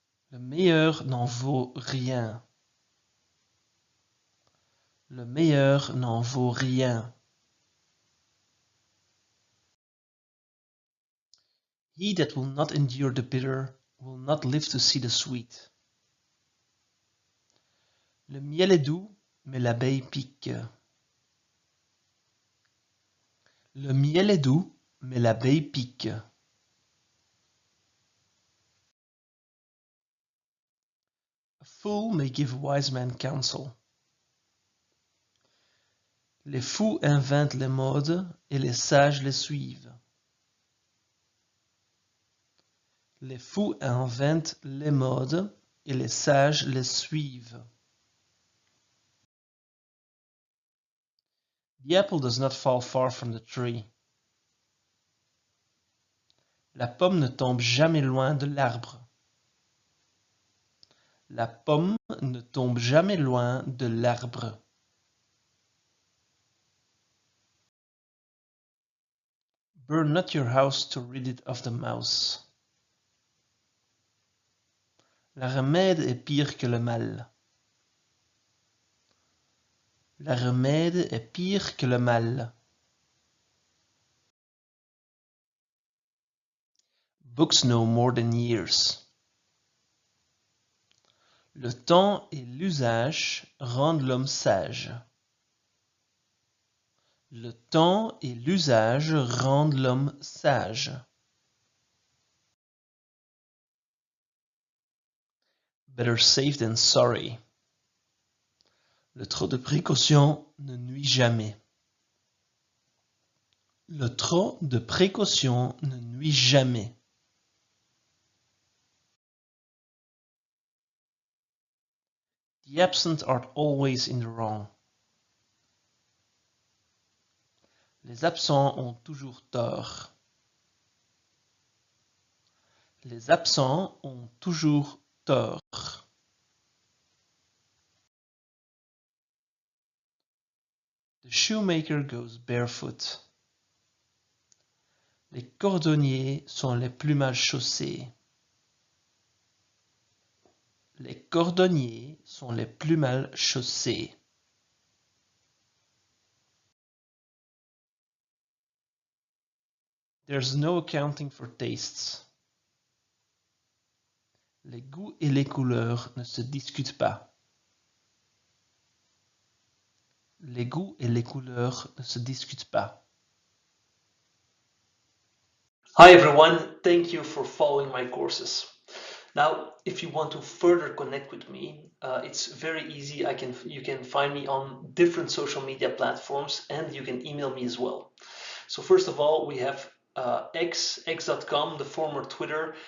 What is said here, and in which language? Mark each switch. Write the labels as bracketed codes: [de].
[fr] Le meilleur n'en vaut rien. Le meilleur n'en vaut rien. [en] He that will not endure the bitter will not live to see the sweet. [fr] Le miel est doux, mais l'abeille pique. Le miel est doux, mais l'abeille pique. [en] A fool may give a wise man counsel. [fr] Les fous inventent les modes et les sages les suivent. Les fous inventent les modes et les sages les suivent. [en] The apple does not fall far from the tree. [fr] La pomme ne tombe jamais loin de l'arbre. La pomme ne tombe jamais loin de l'arbre. [en] Burn not your house to rid it of the mouse. [fr] La remède est pire que le mal. La remède est pire que le mal. [en] Books know more than years. [fr] Le temps et l'usage rendent l'homme sage. Le temps et l'usage rendent l'homme sage. [en] Better safe than sorry. [fr] Le trop de précaution ne nuit jamais. Le trop de précaution ne nuit jamais. [en] The absent are always in the wrong. [fr] Les absents ont toujours tort. Les absents ont toujours tort. [en] The shoemaker goes barefoot. [fr] Les cordonniers sont les plus mal chaussés. Les cordonniers sont les plus mal chaussés. [en] There's no accounting for tastes. [fr] Les goûts et les couleurs ne se discutent pas. Les goûts et les couleurs ne se discutent pas. [en] Hi everyone, thank you for following my courses. Now, if you want to further connect with me, it's very easy. You can find me on different social media platforms, and you can email me as well. So first of all, we have x.com, the former Twitter.